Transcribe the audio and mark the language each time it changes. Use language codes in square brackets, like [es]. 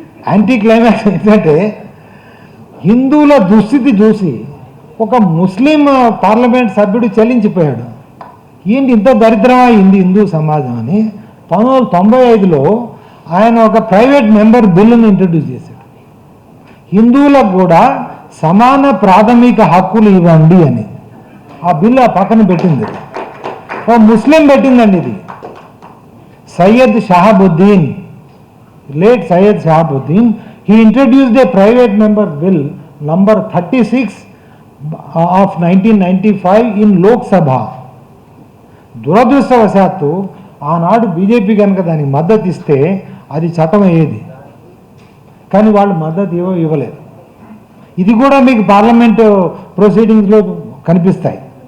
[te] Anti climax ఏంటంటే హిందువుల దుస్థితి చూసి ఒక ముస్లిం పార్లమెంట్ సభ్యుడు చలించిపోయాడు, ఏంటి ఇంత దరిద్రమా హిందూ సమాజం అని. 1995లో ఆయన ఒక ప్రైవేట్ మెంబర్ బిల్లును ఇంట్రడ్యూస్ చేశాడు, హిందువులకు కూడా సమాన ప్రాథమిక హక్కులు ఇవ్వండి అని. ఆ బిల్లు ఆ పక్కన పెట్టింది ఓ ముస్లిం పెట్టిందండి. ఇది [en] Syed Shahabuddin, late Syed Shahabuddin, he introduced a private member bill number 36 of 1995 in Lok Sabha. [te] దురదృష్టవశాత్తు ఆనాడు బీజేపీ కనుక దానికి మద్దతు ఇస్తే అది చట్టం అయ్యేది, కానీ వాళ్ళు మద్దతు ఇవ్వలేదు. ఇది కూడా మీకు పార్లమెంటు ప్రొసీడింగ్స్లో కనిపిస్తాయి.